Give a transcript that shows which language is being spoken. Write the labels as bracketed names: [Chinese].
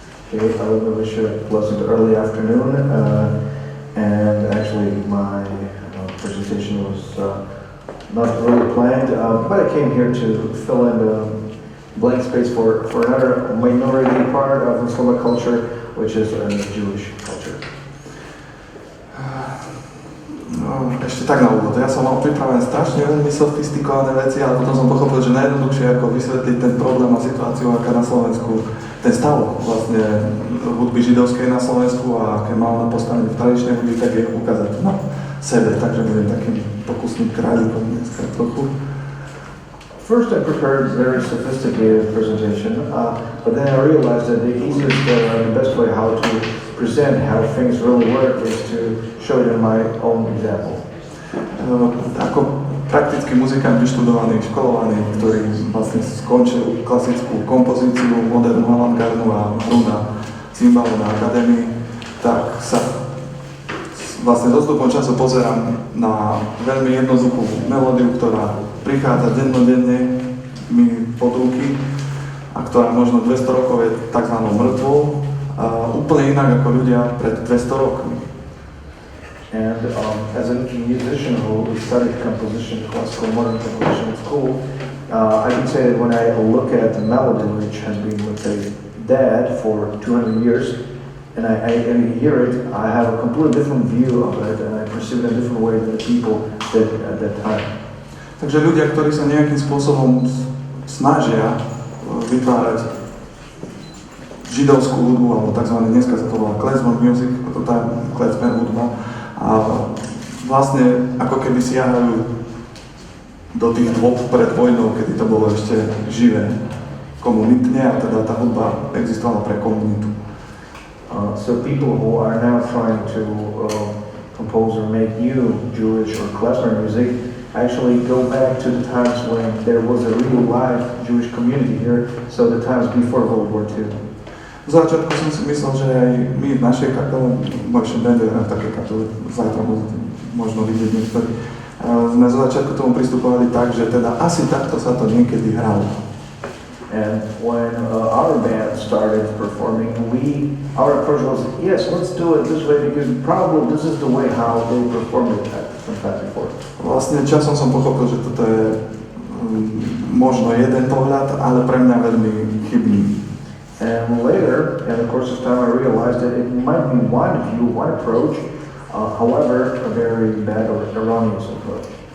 [English] Okay, I would wish you a pleasant early afternoon, and actually my presentation was not really planned, but I came here to fill in the blank space for another minority part of the Slovak culture, which is Jewish culture. [Slovak] No, ešte tak na úvod. Ja som mal pripravené strašne veľmi sofistikované veci, ale potom som pochopil, že najjednoduchšie ako vysvetliť ten problém a situáciu, aká na Slovensku, ten stav vlastne hudby židovskej na Slovensku a aké má ona postavenie v tradičnej hudby, tak je ukázať na sebe. Takže budem takým pokusným kráľikom dneska trochu. [English] First, I prepared a very sophisticated presentation, but then I realized that the easiest and the best way how to present how things really work is to show it in my own example. [Slovak] Ako praktický muzikant vyštudovaný, školovaný, ktorý vlastne skončil klasickú kompozíciu, modernú avantgardnú a hru na cymbalu na akadémii, tak sa vlastne s odstupom času pozerám na veľmi jednoduchú melódiu, ktorá prichádza dennodenne mi pod ruky a ktorá možno 200 rokov je tzv. Mŕtvou, úplne inak ako ľudia pred 200 rokmi. [English] And as a musician who studied composition, classical modern composition at school, I can say that when I look at the melody, which has been, let's say, dead for 200 years, and I hear it, I have a completely different view of it, and I perceive it in a different way than the people did at that time. [Slovak] Takže ľudia, ktorí sa nejakým spôsobom snažia vytvárať židovskú hudbu, alebo tzv. Dneska sa to volá klezmer music, to tá klezmer hudba, a vlastne ako keby siahajú do tých dôb pred vojnou, kedy to bolo ešte živé komunitne, a teda tá hudba existovala pre komunitu. [English] So people who are now trying to compose or make new Jewish or klezmer music actually go back to the times when there was a real live Jewish community here, so the times before World War II. [Slovak] V začiatku som si myslel, že aj my v našej kapele, môžem bende v takej kapele, zajtra možno vidieť niektorí, sme zo začiatku tomu pristupovali tak, že teda asi takto sa to niekedy hralo. [English] And when our band started performing, our approach was, yes, let's do it this way, because probably this is the way how they performed it from time before. [Slovak] Vlastne časom som pochopil, že toto je možno jeden pohľad, ale pre mňa veľmi chybný. [English] And later, in the course of time, I realized that it might be one view, one approach, however, a very bad or erroneous approach.